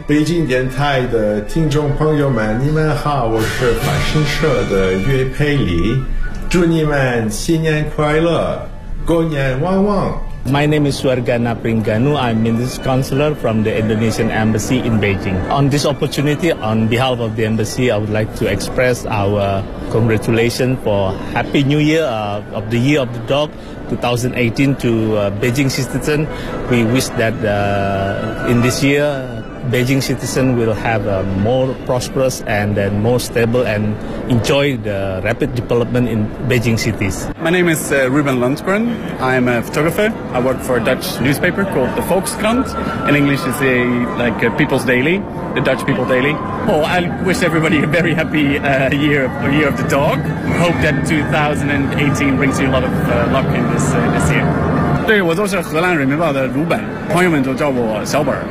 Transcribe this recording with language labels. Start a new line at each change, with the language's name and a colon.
Chinese: 北京电台的听众朋友们，你们好，我是法新社的岳佩里，祝你们新年快乐，狗年旺旺。
English: My name is Suargana Pringanu. I'm Minister's Counselor from the Indonesian Embassy in Beijing. On this opportunity, on behalf of the Embassy, I would like to express our congratulations for Happy New Year of the Year of the Dog 2018 to Beijing citizens. We wish that in this year, Beijing citizens will have a more prosperous and then more stable and enjoy the rapid development in Beijing cities. My name is Ruben Lundgren. I'm a photographer. I work for a Dutch newspaper called the Volkskrant. In English, it's a, like a People's Daily, the Dutch People Daily. Oh, I wish everybody a very happy year of the dog. Hope that 2018 brings you a lot of luck in this, this year.
Chinese: 对，我都是荷兰人民报的鲁本，朋友们都叫我小本。